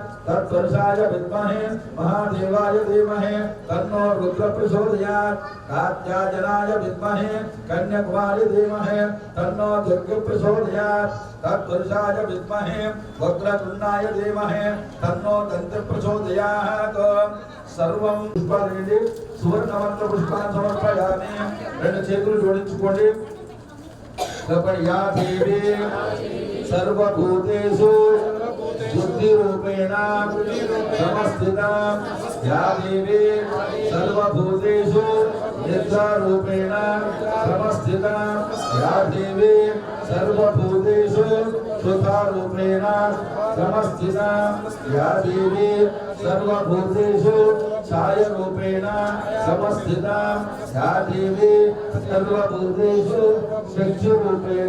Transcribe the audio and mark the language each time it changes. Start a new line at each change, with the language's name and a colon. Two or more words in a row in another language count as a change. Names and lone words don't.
Sanskrit: तत्पुरुषाय विद्महे महादेवाय धीमहि तन्नो रुद्र प्रचोदयात् कात्यायनाय विद्महे कन्याकुमारी धीमहि तन्नो दुर्गे प्रचोदयात् तत्पुरुषाय विद्महे वक्रतुण्डाय धीमहि तन्नो दन्ति प्रचोदयात् सर्वं पुष्पाणि सुवर्णवर्ण पुष्पान् समर्पयामि
Telugu: రెండు చేతులు జోడించుకోండి
Sanskrit: या देवी सर्वभूतेषु बुद्धिरूपेण समस्थिता या देवी सर्वभूतेषु निद्रारूपेण समस्थिता या देवी सर्वभूतेषु सुखारूपेण समस्थिता या देवी सर्वभूतेषु छायारूपेण समस्थिता या देवी सर्वभूतेषु शक्तिरूपेण